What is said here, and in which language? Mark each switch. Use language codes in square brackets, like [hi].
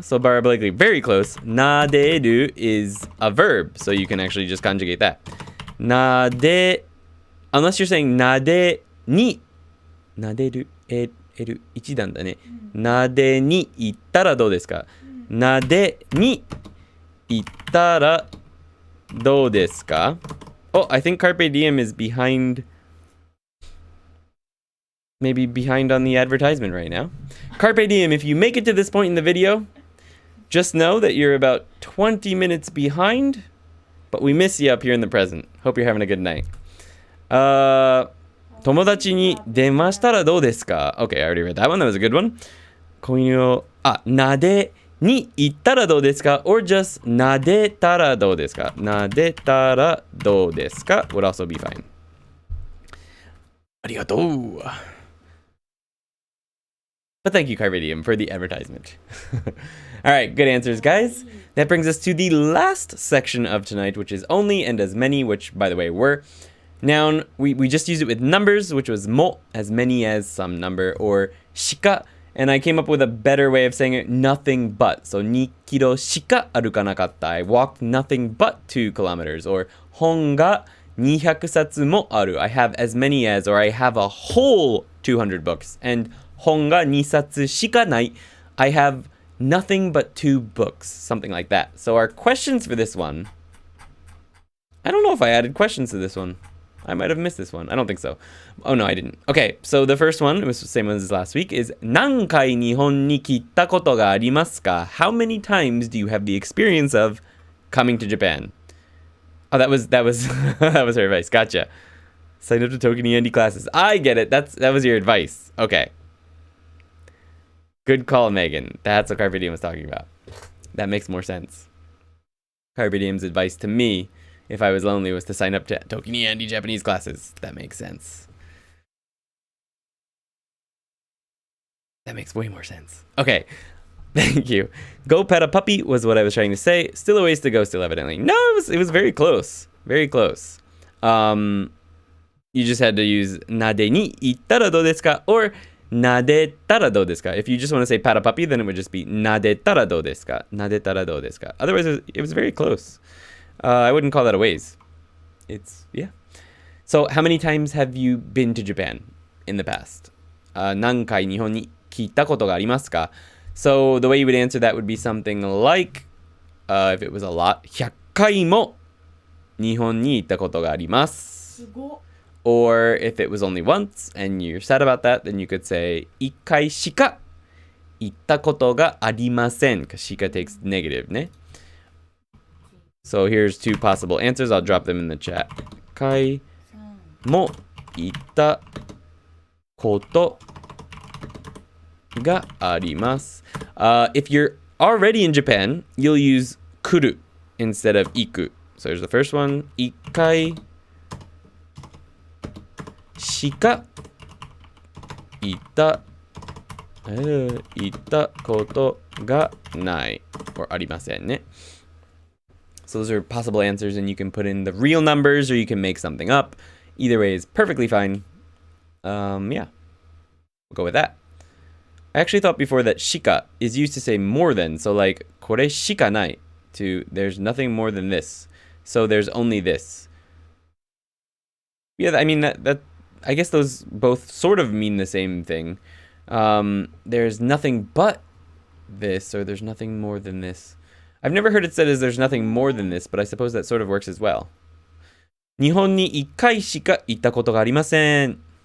[en] So parabolic, very close. 撫でる is a verb, so you can actually just conjugate that. [ja] 撫で [en] unless you're saying [ja] 撫でに撫でる L 一段だね。撫でに行ったらどうですか?撫でに行ったらどうですか? [en] Oh, I think Carpe Diem is behind. Maybe behind on the advertisement right now. Carpe Diem, if you make it to this point in the video, just know that you're about 20 minutes behind, but we miss you up here in the present. Hope you're having a good night. [ja] 友達に電話したらどうですか? [en] Okay, I already read that one. That was a good one. [ja] 子犬を、撫でに行ったらどうですか? [en] Or just [ja] 撫でたらどうですか? 撫でたらどうですか? [en] Would also be fine. [ja] ありがとう. [en] But thank you, Carpe Diem, for the advertisement. All right, good answers, guys. That brings us to the last section of tonight, which is only and as many, which, by the way, were noun. We just used it with numbers, which was mo, as many as some number, or shika. And I came up with a better way of saying it, nothing but. So, [ja] 2 kilo shika arukanakatta. [en] I walked nothing but 2 kilometers. Or, [ja] 本が200冊もある. [en] I have as many as, or I have a whole 200 books. [ja] And 本が2冊しかない. [en] I have nothing but 2 books. Something like that. So our questions for this one. I don't know if I added questions to this one. I might have missed this one. I don't think so. Oh no, I didn't. Okay, so the first one, it was the same as last week, is [ja] 何回日本に来たことがありますか? [en] How many times do you have the experience of coming to Japan? Oh, that was that was her advice. Gotcha. Sign up to Tokeni Andy classes. I get it. That was your advice. Okay. Good call, Megan. That's what Carpe Diem was talking about. That makes more sense. Carpe Diem's advice to me, if I was lonely, was to sign up to Tokeni Andy Japanese classes. That makes sense. That makes way more sense. Okay. Thank you. Go pet a puppy was what I was trying to say. Still a ways to go, still evidently. No, it was very close. Very close. You just had to use [ja] なでに行ったらどうですか? [en] Or [ja] なでたらどうですか? [en] If you just want to say pat a puppy, then it would just be [ja] なでたらどうですか? なでたらどうですか? [en] Otherwise, it was very close. I wouldn't call that a ways. It's, yeah. So, how many times have you been to Japan in the past? [ja] 何回日本に来たことがありますか? [en] So, the way you would answer that would be something like, if it was a lot, [ja] 100回も日本に行ったことがあります。すごっ。 [en] Or if it was only once and you're sad about that, then you could say [ja] 1回しか行ったことがありません. [en] Because しか takes negative, ね? So here's 2 possible answers. I'll drop them in the chat. [ja] 1回も行ったことがあります. [en] If you're already in Japan, you'll use 来る instead of 行く. So here's the first one. [ja] 1回しか行ったことがない or ありませんね. [en] So those are possible answers, and you can put in the real numbers or you can make something up. Either way is perfectly fine. Yeah, we'll go with that. I actually thought before that shika is used to say more than, so like [ja] これしかない [en] to there's nothing more than this. So there's only this. Yeah, I mean that I guess those both sort of mean the same thing. There's nothing but this, or there's nothing more than this. I've never heard it said as there's nothing more than this, but I suppose that sort of works as well. [ja] 日本に1回しか行ったことがありません.